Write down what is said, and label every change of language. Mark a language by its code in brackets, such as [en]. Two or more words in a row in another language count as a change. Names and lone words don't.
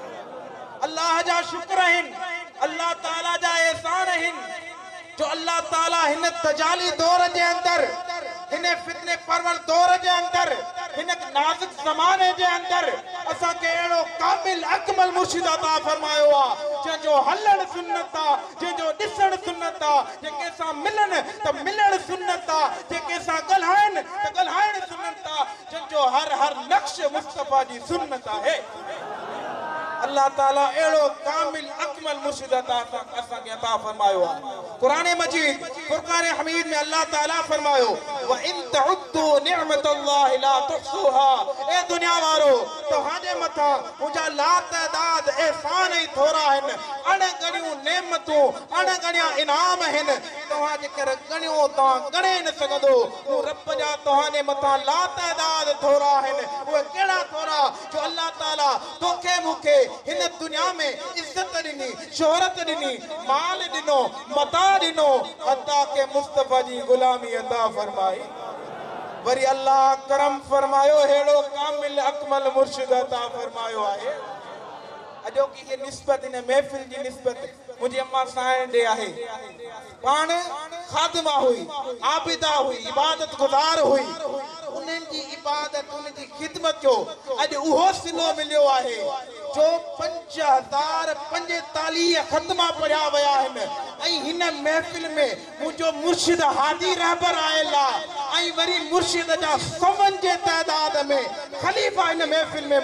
[sd] अल्लाह जा शुक्र आहिनि अल्लाह ताला जा एहसान आहिनि जो अल्लाह ताला हिन तजाली दौर जे अंदर हिन फितने परवर दौर जे अंदर हिन नाज़ुक ज़माने जे अंदर असां के एड़ो कामिल अकमल मुर्शिद अता फरमायो आ जो हलण सुन्नत आ जो दिसण सुन्नत आ जेके सां मिलन त मिलण सुन्नत आ जेके सां गल्हाइन त गल्हाइण सुन्नत आ जो हर नक्श मुस्तफा जी सुन्नत आहे अल्लाह ताला एड़ो कामिल अकमल मुर्शिद असा के अता फरमायो कुरान मजीद फुरकान हमीद में अल्लाह ताला फरमायो [ar] وإن تعدوا نعمة الله لا [sd] तुहसूहा ए दुनिया वारो तोहाजे मथा मुजा ला तादाद एहसान ही थोरा हन अणगणियूं नेमतूं अणगणिया इनाम हन तोहाजे कर गणियो ता गणे न सकदो वो रब जा तोहाजे मथा ला तादाद थोरा हन वो केड़ा थोरा जो अल्लाह ताला तोखे मुखे हिन दुनिया में इज्जत दिनी शोहरत दिनी माल दिनो मता दिनो अता के मुस्तफा जी गुलामी अता फरमाई वरी अल्लाह करम फरमायो हेड़ो कामिल अकमल मुर्शिद अता फरमायो आहे अजो की ये निस्बत इन महफिल जी निस्बत मुझे अम्मा साईं दे आहे पान खादिमा हुई आबिदा हुई इबादत गुजार हुई उन्हनि जी इबादत उन्हनि जी खिदमत जो अॼु उहो सिलो मिलियो आहे जो 5045 खत्मा पढ़िया विया आहिनि ऐं हिन महफ़िल में मुंहिंजो मुर्शिद हादी रहबर आयल आहे ऐं वरी मुर्शिद जा सवन जे तइदाद में ख़लीफ़ा हिन महफ़िल में